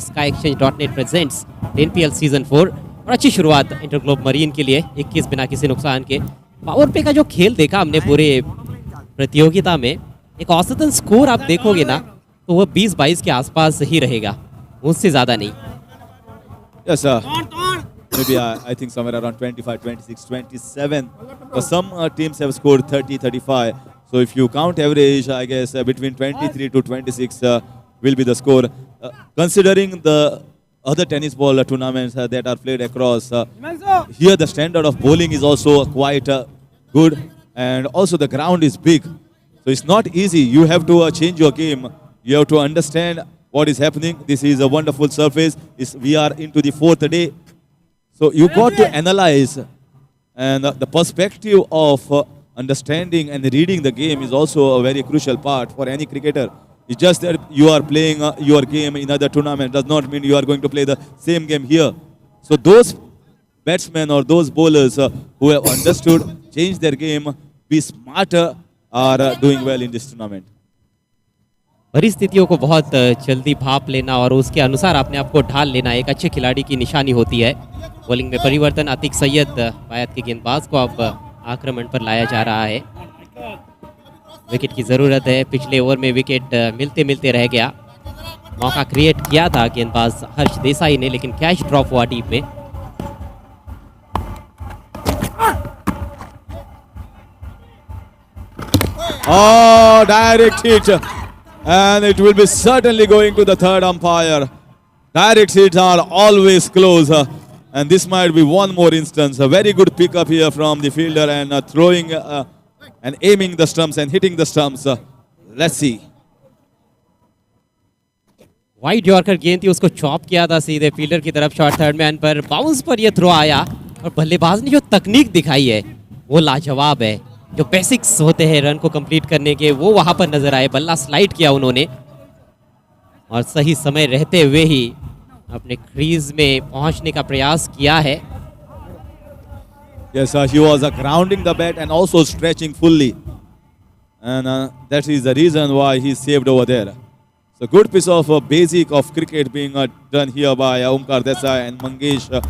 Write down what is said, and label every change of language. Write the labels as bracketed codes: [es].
[hi] SkyExchange.net presents 10PL season 4 और अच्छी शुरुआत इंटरग्लोब मरीन के लिए, 21 बिना किसी नुकसान के। पावर प्ले का जो खेल देखा हमने पूरे प्रतियोगिता में, एक औसतन स्कोर आप देखोगे ना तो वो 20-22 के आसपास ही रहेगा, उससे ज़्यादा नहीं। [en] Yes, sir. Maybe I think somewhere around 25, 26, 27. But some teams have scored 30, 35. So if you count average, I guess between 23 to 26 will be the score. Considering the other tennis ball tournaments that are played across, here the standard of bowling is also quite good, and also the ground is big. So it's not easy. You have to change your game. You have to understand what is happening. This is a wonderful surface. We are into the 4th day. So you got to analyze, and the perspective of understanding and reading the game is also a very crucial part for any cricketer. It's just that you are playing your game in other tournament does not mean you are going to play the same game here. So those batsmen or those bowlers who have understood, change their game, be smarter, are doing well in this tournament. [hi] परिस्थितियों को बहुत जल्दी भाप लेना और उसके अनुसार अपने आप को ढाल लेना एक अच्छे खिलाड़ी की निशानी होती है। बॉलिंग में परिवर्तन, अतीक सैयद बायत के गेंदबाज को अब आक्रमण पर लाया जा रहा है। विकेट की ज़रूरत है, पिछले ओवर में विकेट मिलते मिलते रह गया। मौका क्रिएट किया था गेंदबाज हर्ष देसाई ने, लेकिन कैच ड्रॉप हुआ डीप में। [en] Oh, direct hit, and it will be certainly going to the third umpire. Direct hits are always close, and this might be one more instance. A very good pickup here from the fielder, and throwing and aiming the stumps and hitting the stumps. Let's see. [hi] Wide yorker गेंद थी, उसको chop किया था सीधे fielder की तरफ। Short third man पर bounce पर यह थ्रो आया और बल्लेबाज ने जो तकनीक दिखाई है वो लाजवाब है। जो बेसिक्स होते हैं रन को कंप्लीट करने के, वो वहां पर नजर आए। बल्ला स्लाइड किया उन्होंने और सही समय रहते हुए ही अपने क्रीज में पहुंचने का प्रयास किया है। [en] Yes, he was grounding the bat and also stretching fully, and that is the reason why he saved over there. So good piece of basic of cricket being done here by Omkar Desai and Mangesh.